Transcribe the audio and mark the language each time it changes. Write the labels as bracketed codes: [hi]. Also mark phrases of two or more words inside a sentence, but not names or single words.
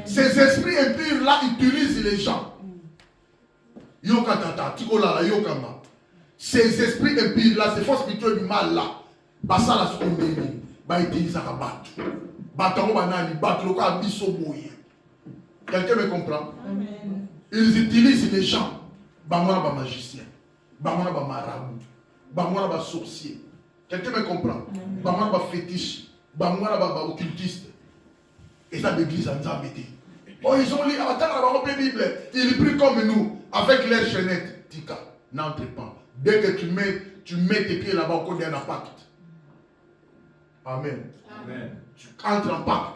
[fr] Ces esprits impurs-là utilisent les gens. [ln] Yokatata, tikola, yokama. [fr] Ces esprits impurs-là, ces forces spirituelles du mal-là, ça la seconde, utilisent à battre. Battre, battre, quelqu'un me comprend? Amen. Ils utilisent les gens. [ln] Bamona ba magicien, bamona ba marabout, bamona ba sorcier. [fr] Quelqu'un me comprend? [ln] Bamona ba fétiche, bamona ba occultiste. [fr] Et ça l'église en Zambété. Oh, ils ont lu, attends, la Bible. Ils prient comme nous, avec leurs chaînettes. Tika, n'entre pas. Dès que tu mets tes pieds là-bas, on connaît un pacte. Amen. Amen. Tu entres en pacte.